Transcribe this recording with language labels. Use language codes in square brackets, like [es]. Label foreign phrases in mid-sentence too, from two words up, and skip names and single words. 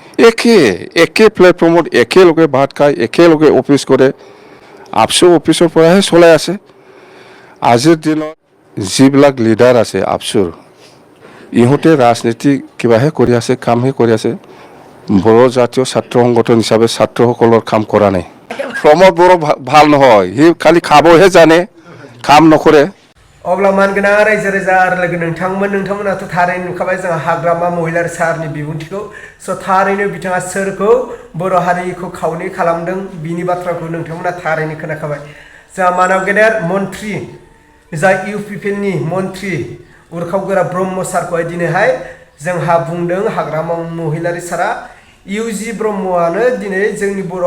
[as] একে প্লেটফৰ্মত একেলগে ভাত খায় একেলগে অফিচ কৰে আফচো অফিচৰ পৰাহে চলাই আছে আজিৰ দিনত যিবিলাক লিডাৰ আছে আফচোৰ ইহঁতে ৰাজনীতি কিবাহে কৰি আছে কামহে কৰি আছে বড়ো জাতীয় ছাত্ৰ সংগঠন হিচাপে ছাত্ৰসকলৰ কাম কৰা নাই প্ৰমোদ বড়ো ভাল নহয় সি খালি খাবহে জানে কাম নকৰে [brx] अब्ला मानगोनां रायजो राजा आरो लोगो नोंथांमोनाथ' थारैनो नुखाबाय जोंहा हाग्रामा महिलारि सारनि बिबुंथिखौ स' थारैनो बिथाङा सोरखौ बर' हारिखौ खावनै खालामदों बिनि बाथ्राखौ नोंथांमोना थारैनो खोनाखाबाय जोंहा मानाव गेदेर मन्त्रि जाय UPPLनि मन्त्रि उरखावगोरा ब्रह्म सारखौहाय दिनैहाय जोंहा बुंदों हाग्रामा महिलारि सारा इउजि ब्रह्मआनो दिनै जोंनि बर'